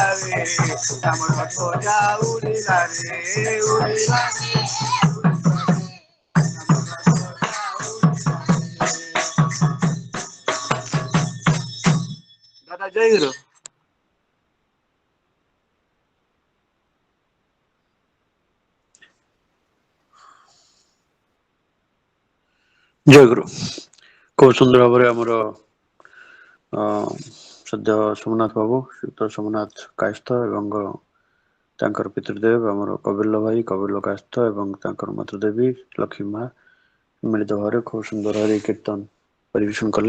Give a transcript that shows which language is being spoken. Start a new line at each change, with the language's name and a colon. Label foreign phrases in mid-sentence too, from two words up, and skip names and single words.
Odia: ରେ ଆମର ଧ୍ୱଜା ଉଡ଼ିଲା ରେ ଉଡ଼ିଲା ଦାଦା ଜୟ ଗୁରୁ ଜୟ ଗୁରୁ। ଖୁବ ସୁନ୍ଦର ଭାବରେ ଆମର ସଦ୍ୟ ସୋମନାଥ ବାବୁ ଶ୍ରୀଯୁକ୍ତ ସୋମନାଥ କାୟସ୍ଥ ଏବଂ ତାଙ୍କର ପିତୃଦେବ ଆମର କବିର ଭାଇ କବିର କାୟସ୍ଥ ଏବଂ ତାଙ୍କର ମାତୃଦେବୀ ଲକ୍ଷ୍ମୀ ମା ମିଳିତ ଭାବରେ ଖୁବ ସୁନ୍ଦର ଭାବରେ କୀର୍ତ୍ତନ ପରିବେଷଣ କଲେ।